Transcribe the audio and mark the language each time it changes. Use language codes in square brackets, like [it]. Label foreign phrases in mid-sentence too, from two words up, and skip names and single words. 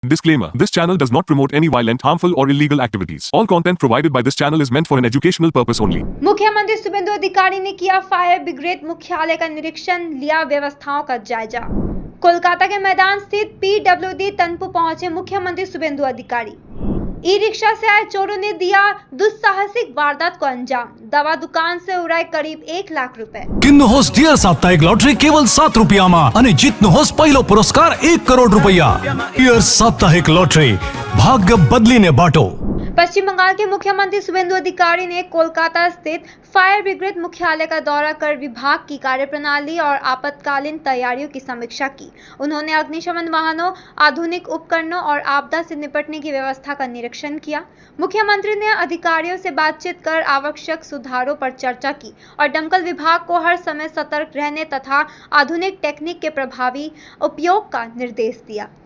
[en] Disclaimer: This channel does not promote any violent, harmful, or illegal activities. All content provided by this channel is meant for an educational purpose only. [hi] मुख्यमंत्री शुभेंदु अधिकारी ने किया फायर ब्रिगेड मुख्यालय का निरीक्षण, लिया व्यवस्थाओं का जायजा। कोलकाता के मैदान स्थित पीडब्ल्यूडी तनपु पहुंचे मुख्यमंत्री शुभेंदु अधिकारी। ई रिक्शा से आए चोरों ने दिया दुस्साहसिक वारदात को अंजाम। दवा दुकान से उड़ाए करीब 1 लाख रुपए। [ne] किन्नुहोस् डियर साप्ताहिक लॉटरी केवल 7 रुपयामा अनि जित्नुहोस् पहिलो पुरस्कार 1 करोड रुपैयाँ। डियर साप्ताहिक लॉटरी, भाग्य बदलिने बाटो। [hi] पश्चिम बंगाल के मुख्यमंत्री शुभेंदु अधिकारी ने कोलकाता स्थित फायर ब्रिगेड मुख्यालय का दौरा कर विभाग की कार्यप्रणाली और आपातकालीन तैयारियों की समीक्षा की। उन्होंने अग्निशमन वाहनों, आधुनिक उपकरणों और आपदा से निपटने की व्यवस्था का निरीक्षण किया। मुख्यमंत्री ने अधिकारियों से बातचीत कर आवश्यक सुधारों पर चर्चा की और दमकल विभाग को हर समय सतर्क रहने तथा आधुनिक टेक्निक के प्रभावी उपयोग का निर्देश दिया।